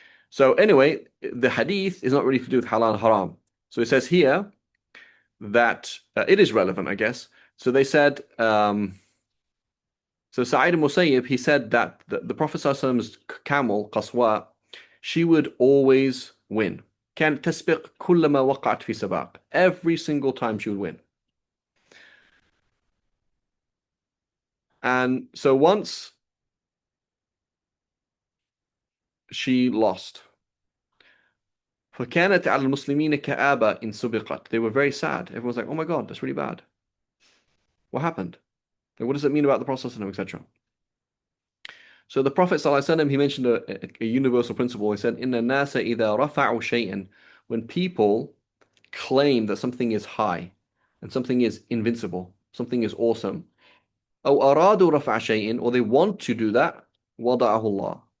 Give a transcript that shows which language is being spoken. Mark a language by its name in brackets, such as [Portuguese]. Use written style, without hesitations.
[English] So anyway, the hadith is not really to do with halal and haram. So it says here that it is relevant, I guess. So they said, so Sa'id al-Musayyib, he said that the Prophet ﷺ's camel, Qaswa, she would always win. [Arabic] كانت تسبق كلما وقعت في سباق. [English] Every single time she would win. And so once she lost. [Arabic] فكانت على المسلمين كآبة إن سبقت. [English] They were very sad. Everyone was like, oh my God, that's really bad. What happened? Like, what does it mean about the Prophet ﷺ, etc.? So the Prophet ﷺ, he mentioned a universal principle. He said, [Arabic] إِنَّ النَّاسَ إِذَا رَفَعُوا شَيْئًا. [English] When people claim that something is high and something is invincible, something is awesome, [Arabic] أو أرادوا رفع شيء, [English] or they want to do that, [Arabic] وضعه الله.